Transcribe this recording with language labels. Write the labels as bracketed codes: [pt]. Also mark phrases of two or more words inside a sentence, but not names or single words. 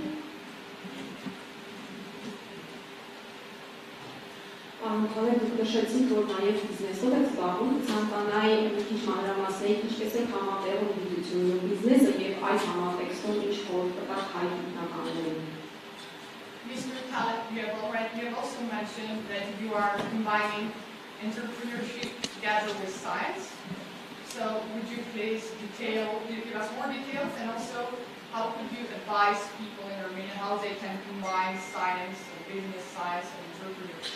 [hy] Անունքավեր դուք նշեցիք, որ նաև բիզնեսով եք զբաղվում, ցանկանայի մի քիչ մանրամասնեի ինչպես է համատեղում գիտությունն ու բիզնեսը եւ այդ համատեքստում ինչ խորհուրդ կտաք հայ գիտնականներին։ [en] Mr. Taleb, you have also mentioned that you are combining entrepreneurship together with science. So would you please give us more details, and also how could you advise people in Armenia how they can combine science and business science and entrepreneurship?